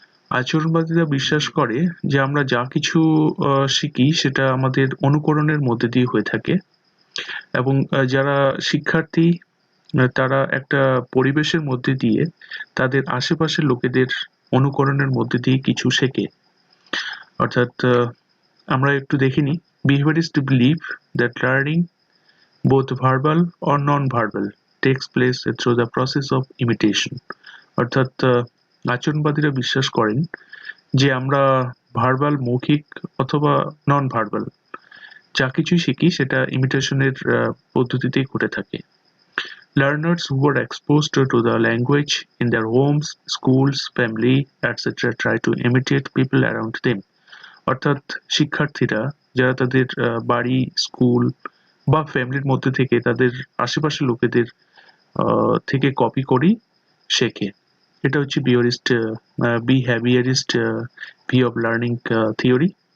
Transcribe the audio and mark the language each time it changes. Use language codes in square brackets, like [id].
[bn] আচরণবাদীরা বিশ্বাস করে যে আমরা যা কিছু শিখি সেটা আমাদের অনুকরণের মধ্যে দিয়ে হয়ে থাকে, এবং যারা শিক্ষার্থী তারা একটা পরিবেশের মধ্যে দিয়ে তাদের আশেপাশের লোকেদের অনুকরণের মধ্যে দিয়ে কিছু শেখে। অর্থাৎ আমরা একটু দেখিনি, [en] behaviorists believe that learning, both verbal or non-verbal, takes place through the process of imitation. [bn] অর্থাৎ আচরণবাদীরা বিশ্বাস করেন যে আমরা ভার্বাল, মৌখিক অথবা নন ভার্বাল যা কিছুই শিখি সেটা ইমিটেশনের পদ্ধতিতেই ঘটে থাকে। [en] Learners who were exposed to the language in their homes, schools, family, etc. try to imitate people around them. [bn] অর্থাৎ শিক্ষার্থীরা যারা তাদের বাড়ি, স্কুল বা ফ্যামিলির মধ্যে থেকে তাদের আশেপাশের লোকেদের থেকে কপি করেই শেখে। এটা হচ্ছে বিহেভিয়ারিস্ট ভিউ অফ লার্নিং থিওরি।